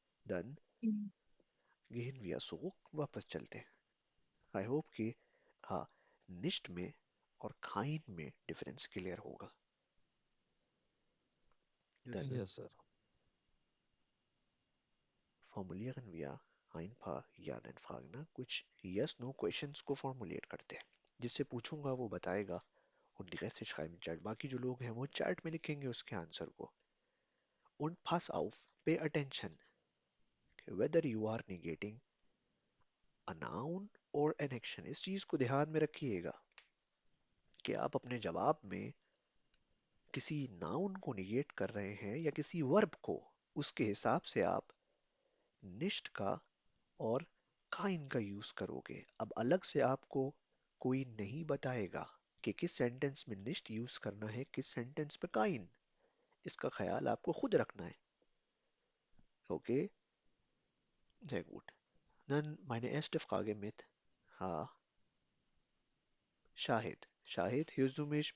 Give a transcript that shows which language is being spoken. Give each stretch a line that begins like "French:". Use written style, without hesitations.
German: Dann gehen wir zurück,
Hindi: वापस चलते हैं. आई होप कि हाँ, निश्त में और खाइन में डिफरेंस क्लियर होगा.
English: yes
German: Dann
English: Sir. Yes sir.
German: formulieren wir ein paar Ja-Nein-Fragen.
Hindi: ना कुछ Yes-No-Questions को फॉर्मुलेट करते हैं. जिससे पूछूंगा वो बताएगा
German: und die Reste schreiben in Chat.
Hindi: बाकी जो लोग हैं वो चैट में लिखेंगे उसके आंसर को.
German: Und pass auf,
English: pay attention. Whether you are negating a noun or an action.
Hindi: इस चीज को ध्यान में रखिएगा कि आप अपने जवाब में किसी नाउन को निगेट कर रहे हैं या किसी वर्ब को, उसके हिसाब से आप निश्त का और काइन का यूज करोगे. अब अलग से आपको कोई नहीं बताएगा कि किस सेंटेंस में निश्त यूज करना है, किस सेंटेंस पे काइन. इसका ख्याल आपको खुद रखना है.
German: ओके, sehr gut. Dann meine erste Frage mit शाहिद. शाहिद, hörst du mich?